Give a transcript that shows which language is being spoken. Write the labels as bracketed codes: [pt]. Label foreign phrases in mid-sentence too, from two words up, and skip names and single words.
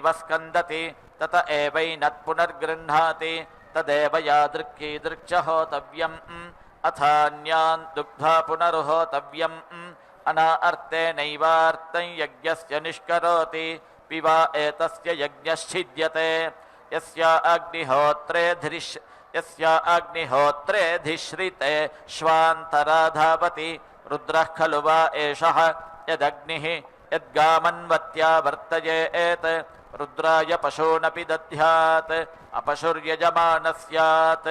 [sa] స్కందతి తత ఏవైనత్ పునర్గృహ్ణాతి తదేవ యాదృక్కీదృక్ష హోతవ్యం అథాన్యాన్ దుగ్ధ్వా పునరుహోతవ్యం అనార్తేనైవార్తం యజ్ఞస్య నిష్కరోతి పిబా ఏతస్య యజ్ఞశ్ఛిద్యతే యస్య అగ్నిహోత్రే यस्य अग्निहोत्रेऽधिश्रिते श्वान्तराधावति रुद्रः खलु वा एषः यदग्निः यद्गामन्वत्या वर्तयेत् रुद्राय पशूनपि दद्यात् अपशुर्यजमानः स्यात्